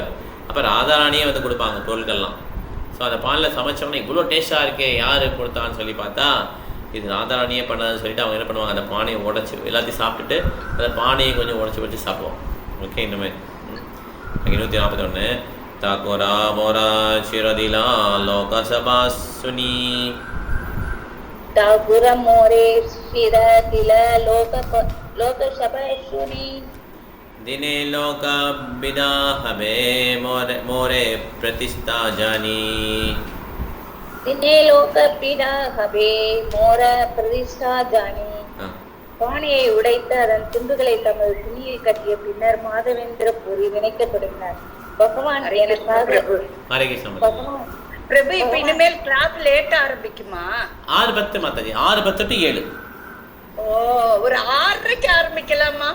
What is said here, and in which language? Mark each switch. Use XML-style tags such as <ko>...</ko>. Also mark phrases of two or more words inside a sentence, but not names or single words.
<ta>அப்போ ராதாராணியே வந்து கொடுப்பாங்க பொருட்கள்லாம். ஸோ அந்த பானில் சமைச்சோம்னா இவ்வளோ டேஸ்ட்டாக இருக்கே, யார் கொடுத்தான்னு சொல்லி பார்த்தா இது ராதாராணியே பண்ணாதுன்னு சொல்லிட்டு அவங்க என்ன பண்ணுவாங்க, அந்த பானையை உடச்சி எல்லாத்தையும் சாப்பிட்டுட்டு அந்த பானையை கொஞ்சம் உடச்சி வச்சு சாப்பிடுவோம். ஓகே, இந்த மாதிரி 141</ta> <bn>ঠাকুর মোরে ক্ষীর দিলা লোকসব শুনি ঠাকুর মোরে ক্ষীর দিল লোকসব শুনি দিনে লোক ভিড় হবে মোরে প্রতিষ্ঠা জানি দিনে লোক ভিড় হবে মোর প্রতিষ্ঠা জানি.</bn> <ta>பானையை உடைத்து அதன் துண்டுகளை தமது துணியில் கட்டிய பின்னர் மாதவேந்திரபுரி நினைக்க தொடங்கினார். பகவான் எனக்காக பிரபு இப்ப இனிமேல் கிளாஸ் லேட் ஆரம்பிக்குமா? 6:10 மாதாஜி, 6:10 to 7. ஓ, ஒரு 6:30க்கு ஆரம்பிக்கலாமா?</ta>